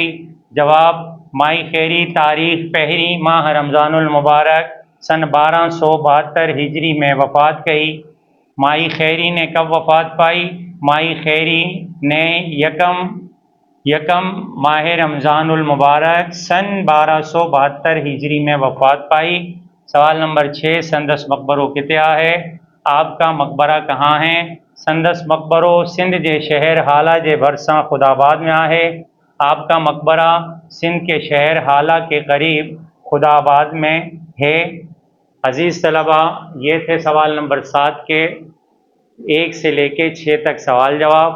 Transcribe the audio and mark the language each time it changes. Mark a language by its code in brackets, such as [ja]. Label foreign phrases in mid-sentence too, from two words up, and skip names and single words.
[sd] جواب، مائی خیری تاریخ پہری ماہ رمضان المبارک سن 1272 ہجری میں وفات کئی۔ [ur] مائی خیری نے کب وفات پائی؟ مائی خیری نے یکم ماہ رمضان المبارک سن 1272 ہجری میں وفات پائی۔ سوال نمبر 6، [sd] سندس مقبرو کتیا ہے؟ [ur] آپ کا مقبرہ کہاں ہے؟ [sd] سندس مقبرو سندھ جے شہر حالہ جے بھرساں خدا آباد میں ہے۔ [ur] آپ کا مقبرہ سندھ کے شہر حالہ کے قریب خدا آباد میں ہے۔ عزیز طلباء، یہ تھے سوال نمبر 7 کے 1 سے لے کے 6 تک سوال جواب۔